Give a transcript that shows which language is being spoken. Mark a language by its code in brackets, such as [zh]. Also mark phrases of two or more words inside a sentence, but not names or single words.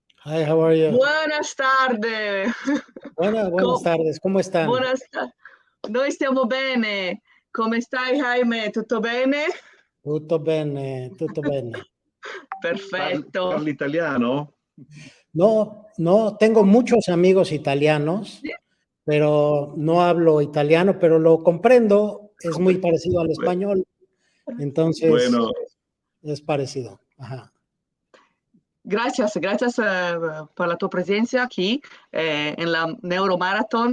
[en] Hi, how are you? [es] Buenas tardes. Buenas tardes, ¿cómo están? [it] Noi stiamo bene. Come stai, Jaime? Tutto bene? Tutto bene, tutto bene. Perfetto. Parli italiano? [es] No, tengo muchos amigos italianos, pero no hablo italiano, pero lo comprendo, es muy parecido al español, entonces Bueno, pues, es parecido. Ajá. Gracias por la tua presencia aquí en la Neuromarathon.